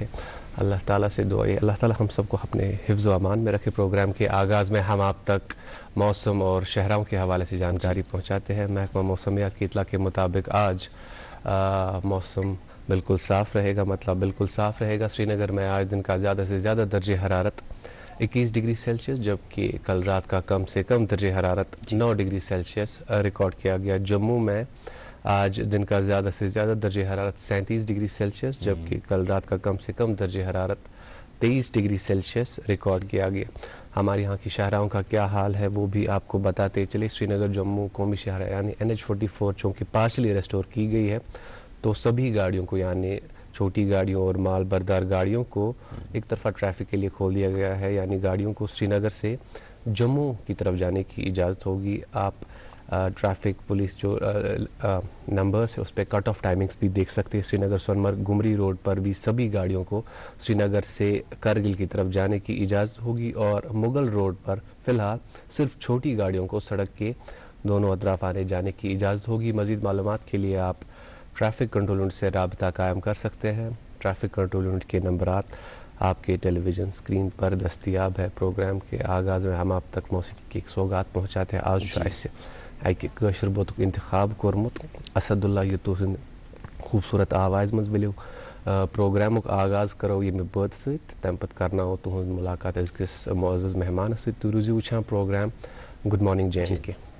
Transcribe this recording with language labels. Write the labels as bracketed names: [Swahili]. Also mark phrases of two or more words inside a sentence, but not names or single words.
[Urdu] اللہ تعالیٰ سے دعا, اللہ تعالیٰ ہم سب کو اپنے حفظ و امان میں رکھے. پروگرام کے آغاز میں ہم آپ تک موسم اور شہروں کے حوالے سے جانکاری پہنچاتے ہیں. محکمہ موسمیات کی اطلاع کے مطابق آج موسم بالکل صاف رہے گا, مطلب بالکل صاف رہے گا. سری نگر میں آج دن کا زیادہ سے زیادہ درجہ حرارت 21 [English] degree Celsius, [Urdu] جبکہ کل رات کا کم سے کم درجہ حرارت 9 [English] degree Celsius [Urdu] ریکارڈ کیا گیا. جموں میں آج دن کا زیادہ سے زیادہ درجہ حرارت 37 [English] degree Celsius, [Urdu] جبکہ کل رات کا کم سے کم درجہ حرارت 23 [English] degree Celsius [Urdu] ریکارڈ کیا گیا. ہمارے یہاں کی شاہراہوں کا کیا حال ہے وہ بھی آپ کو بتاتے چلے. سری نگر جموں قومی شاہراہ یعنی NH44 چونکہ [English] partially restored [Urdu] کی گئی ہے, تو سبھی گاڑیوں کو یعنی چھوٹی گاڑیوں اور مال بردار گاڑیوں کو ایک طرفہ ٹریفک کے لیے کھول دیا گیا ہے. یعنی گاڑیوں کو سری نگر سے جموں کی طرف جانے کی اجازت ہوگی. آپ ٹریفک پولیس جو نمبرز ہے اس پہ [English] cut off timings [Urdu] بھی دیکھ سکتے ہیں. سری نگر سونمرگ گمری روڈ پر بھی سبھی گاڑیوں کو سری نگر سے کرگل کی طرف جانے کی اجازت ہوگی, اور مغل روڈ پر فی الحال صرف چھوٹی گاڑیوں کو سڑک کے دونوں اطراف آنے جانے کی اجازت ہوگی. مزید معلومات کے لیے آپ [English] traffic control unit [Urdu] سے رابطہ قائم کر سکتے ہیں. [English] traffic control unit [Urdu] کے نمبرات آپ کے [English] television screen [Urdu] پر دستیاب ہے. پروگرام کے آغاز میں ہم آپ تک موسیقی کی ایک سوگات پہنچاتے ہیں. [Kashmiri] آج شاید سے اکہ کٲشِر بوتُک انتخاب کوٚرمُت اسد اللہ یتو سٕنٛدِ خوٗبصوٗرت آوازِ منٛز ؤلِو پروگرامُک آغاز کرو ییٚمہِ بٲتھ سۭتۍ, تَمہِ پتہٕ کرناوو تُہُنٛد مُلاقات أزکِس معزز مہمانس سۭتۍ. تُہۍ روٗزِو وٕچھان پروگرام [English] good morning [Kashmiri] JNK.